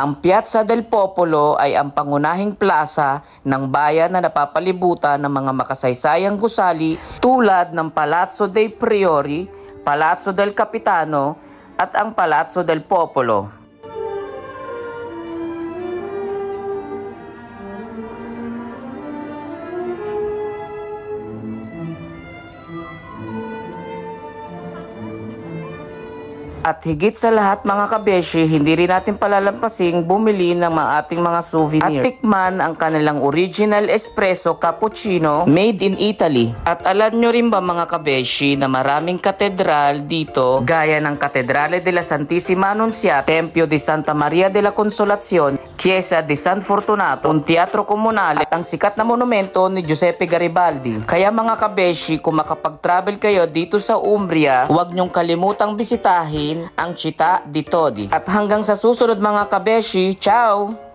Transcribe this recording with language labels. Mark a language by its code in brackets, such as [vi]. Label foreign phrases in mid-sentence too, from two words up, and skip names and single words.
[tl] Ang Piazza del Popolo ay ang pangunahing plaza ng bayan na napapalibutan ng mga makasaysayang gusali tulad ng Palazzo dei Priori, Palazzo del Capitano at ang Palazzo del Popolo. At higit sa lahat mga kabeshi, hindi rin natin palalampasing bumili ng ating mga souvenir. At tikman ang kanilang [en] original espresso cappuccino made in Italy. [tl] At alam nyo rin ba mga kabeshi na maraming katedral dito gaya ng Catedrale della Santissima Annunziata, Tempio di Santa Maria della Consolazione, Chiesa di San Fortunato, [it] un teatro comunale [tl] at ang sikat na monumento ni Giuseppe Garibaldi. Kaya mga kabeshi, kung makapag-travel kayo dito sa Umbria, huwag nyong kalimutang bisitahin ang Città di Todi. At hanggang sa susunod mga kabeshi, ciao!